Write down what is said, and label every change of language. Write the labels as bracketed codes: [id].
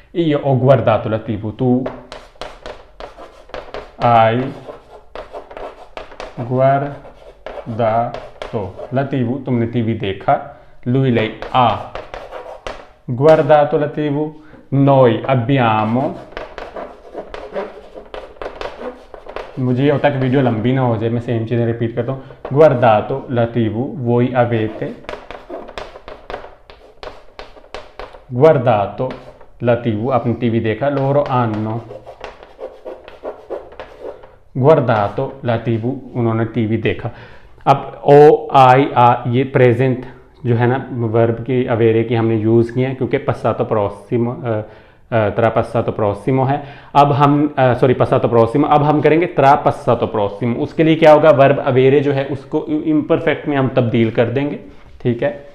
[it] io ho guardato la TV, तू hai guardato la TV, [hi] तुमने TV देखा। [it] lui lei ha guardato la TV, noi abbiamo, [hi] मुझे ये होता है कि वीडियो लंबी ना हो जाए, मैं सेम चीज़ें रिपीट करता हूँ। [it] guardato la TV, voi avete guardato la TV, [hi] आपने टीवी देखा। [it] loro hanno guardato la TV, [hi] उन्होंने टीवी देखा। अब ओ आई आ ये प्रेजेंट जो है ना वर्ब की अवेरे की हमने यूज़ किए हैं, क्योंकि [it] passato prossimo tra passato prossimo [hi] है। अब हम सॉरी [it] passato prossimo, [hi] अब हम करेंगे [it] tra passato prossimo। [hi] उसके लिए क्या होगा, वर्ब अवेरे जो है उसको इम्परफेक्ट में हम तब्दील कर देंगे, ठीक है।